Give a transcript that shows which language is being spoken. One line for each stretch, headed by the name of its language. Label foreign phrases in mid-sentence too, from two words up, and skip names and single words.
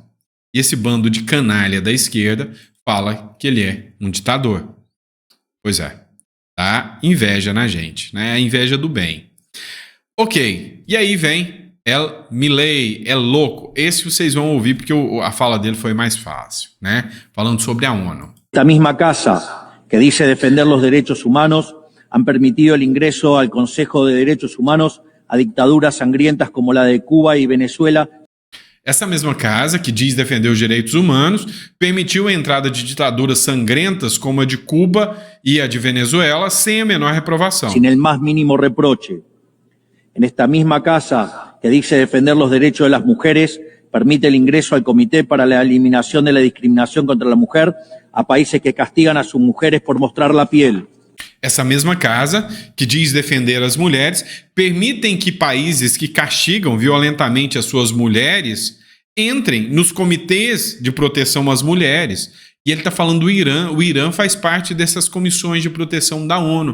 Portuguese: E esse bando de canalha da esquerda fala que ele é um ditador. Pois é, tá? Inveja na gente, né? A inveja do bem. Ok, e aí vem El Milei, é louco. Esse vocês vão ouvir porque a fala dele foi mais fácil, né? Falando sobre a ONU.
Spanish: Esta misma casa que dice defender los derechos humanos, han permitido el ingreso al Consejo de Derechos Humanos a dictaduras sangrientas como la de Cuba y Venezuela.
Portuguese: Essa mesma casa, que diz defender os direitos humanos, permitiu a entrada de ditaduras sangrentas como a de Cuba e a de Venezuela sem a menor reprovação.
Spanish: Sin el más mínimo reproche. En esta misma casa, que dice defender los derechos de las mujeres, permite el ingreso al Comité para la Eliminación de la Discriminación contra la Mujer a países que castigan a sus mujeres por mostrar la piel.
Portuguese: Essa mesma casa, que diz defender as mulheres, permitem que países que castigam violentamente as suas mulheres entrem nos comitês de proteção às mulheres. E ele está falando do Irã. O Irã faz parte dessas comissões de proteção da ONU.